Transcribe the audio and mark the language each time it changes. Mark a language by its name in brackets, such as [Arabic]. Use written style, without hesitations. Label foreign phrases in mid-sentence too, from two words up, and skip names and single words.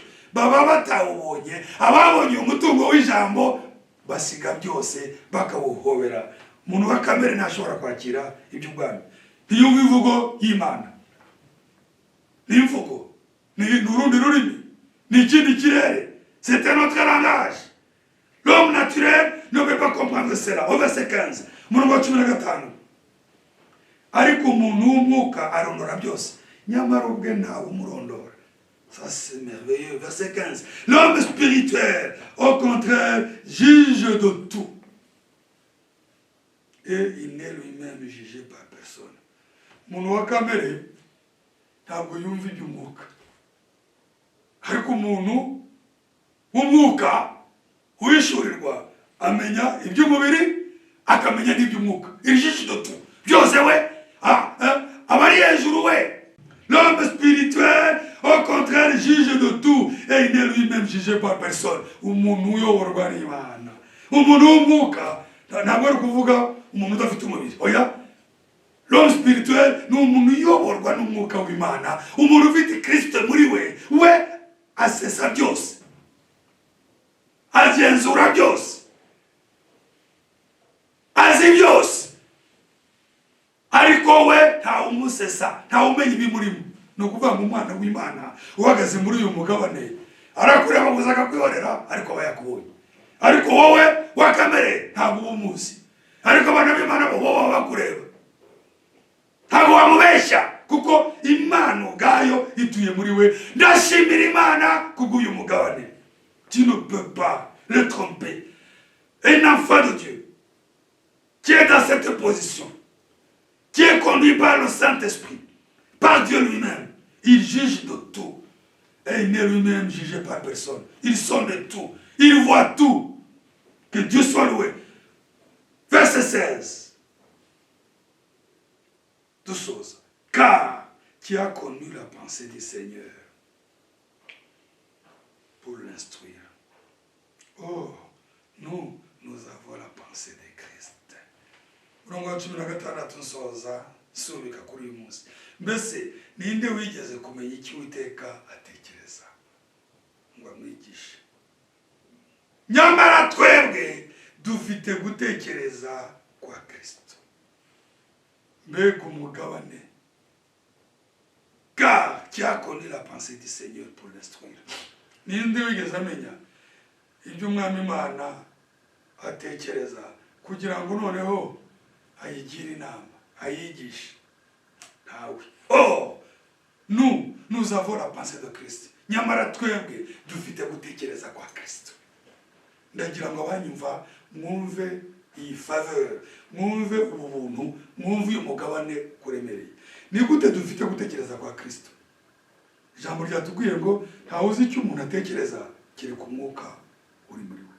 [Kinyarwanda] Baba batawubonye, ababonye umutungo w'ijambo basiga byose bakawuhobera. Umuntu wa kamere ntashobora kwakira iby'ubwami. Ntiyumva imvugo y'Imana, n'imvugo ni urundi rurimi, ni ikindi kirere. [French] C'est un autre langage. L'homme naturel ne peut pas comprendre cela. Au verset 15, [Kinyarwanda] umurongo wa 15. Ariko umuntu w'umwuka arondora byose, nyamara ubwe ntawe umurondora. [French] Ça c'est merveilleux. Verset 15. L'homme spirituel, au contraire, juge de tout. Et il n'est lui-même jugé par personne. [Kinyarwanda] Umuntu wa kamere ntabwo yumva iby'umwuka. Ariko umuntu w'umwuka wishurirwa amenya iby'umubiri, akamenya n'iby'umwuka. [French] Il juge de tout. [Kinyarwanda] Byose we, abari hejuru we. [French] L'homme spirituel, au contraire, juge de tout, et il n'est lui-même jugé par personne. [Kinyarwanda] Umuntu uyoborwa n'Imana. Umuntu w'umwuka ntabwo ari kuvuga umuntu udafite umubiri. Oya, [French] l'homme spirituel [Kinyarwanda] ni umuntu uyoborwa n'umwuka w'Imana. Umuntu ufite Kristo muri we asesa byose, agenzura byose, azi byose. Ariko we ntawe umusesa, ntawe umenya ibimurimo. Ni ukuvuga ngo umwana w'Imana uhagaze muri uyu mugabane arakureba gusa akakwihorera, ariko aba yakubonye. Ariko wowe wa kamere ntabwo uba umuzi, ariko abana b'Imana bo baba bakureba. Ntabwo wamubeshya, kuko Imana ubwayo ituye muri we. Ndashimira Imana kubw'uyu mugabane. [French] Tu ne peux pas le tromper. Un enfant de Dieu qui est dans cette position, qui est conduit par le Saint-Esprit, par Dieu lui-même, il juge de tout. Et il n'est lui-même jugé par personne. Il sonde tout. Il voit tout. Que Dieu soit loué. Verset 16. Deux choses. Car tu as connu la pensée du Seigneur pour l'instruire. Oh, nous avons la pensée de Christ. [Kinyarwanda] Murongo wa 16 nsoza subika kuri uyu munsi. Mbese ninde wigeze kumenya iki Uwiteka atekereza ngo amwigishe? Nyamara twebwe dufite gutekereza kwa Kristo. Mbega umugabane. [French] Car tu as connu la pensée du Seigneur pour l'instruire. [Kinyarwanda] Ninde wigeze amenya ibyo umwami Imana atekereza kugira ngo noneho ayigira inama, ayigishe? Ntawe. [French] Oh, nous avons la pensée de Christ. [Kinyarwanda] Nyamara twebwe dufite gutekereza kwa Kristo. Ndagira ngo abanyumva mwumve iyi faveur, mwumve ubuntu, mwumve uyu mugabane kuremereye. Ni gute dufite gutekereza kwa Kristo? Ijambo ryatubwiye ngo ntawe uzi icyo umuntu atekereza kereka umwuka uri muri we.